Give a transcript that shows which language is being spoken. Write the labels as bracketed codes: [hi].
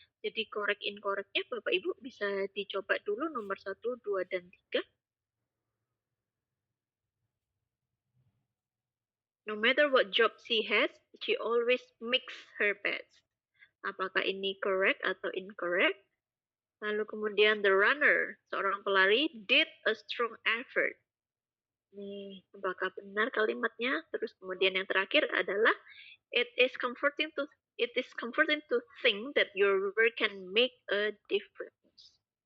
[id] Jadi correct incorrectnya Bapak Ibu bisa dicoba dulu nomor 1, 2, dan 3. [en] No matter what job she has, she always makes her best. [id] Apakah ini correct atau incorrect? Lalu kemudian [en] the runner, [id] seorang pelari, [en] did a strong effort. [id] Nih, apakah benar kalimatnya? Terus kemudian yang terakhir adalah [en] it is comforting to think that your work can make a difference.